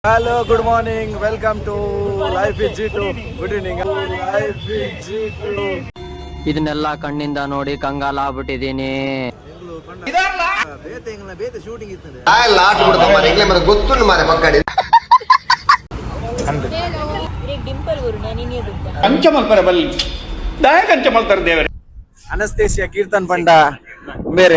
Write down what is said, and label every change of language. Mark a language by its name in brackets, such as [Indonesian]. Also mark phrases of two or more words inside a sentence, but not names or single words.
[English] Hello, good morning. Welcome to Life with G2. Good evening. Life with G2. [Kannada] ಇದನ್ನೆಲ್ಲ ಕಣ್ಣಿಂದ ನೋಡಿ ಕಂಗಾಲ ಆಗ್ಬಿಟ್ಟಿದೀನಿ. [Tulu] ಅನಸ್ತೇಶಿಯಾ ಕೀರ್ತನ್ ಪಂಡ ಬೇರೆ